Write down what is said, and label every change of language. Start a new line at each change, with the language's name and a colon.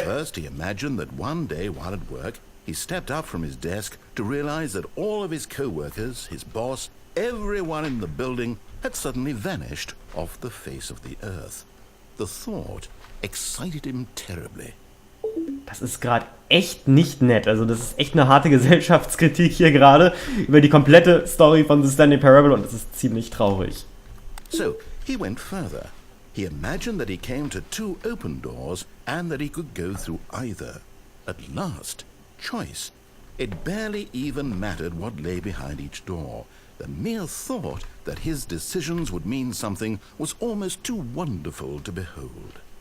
English: First, he imagined that one day while at work, he stepped up from his desk to realize that all of his co-workers, his boss, everyone in the building had suddenly vanished off the face of the earth. The thought excited him terribly.
German: Das ist gerade echt nicht nett. Also das ist echt eine harte Gesellschaftskritik hier gerade über die komplette Story von The Stanley Parable und das ist ziemlich traurig.
English: So, he went further. He imagined that he came to 2 open doors and that he could go through either. At last, choice. It barely even mattered what lay behind each door. The mere thought that his decisions would mean something was almost too wonderful to behold.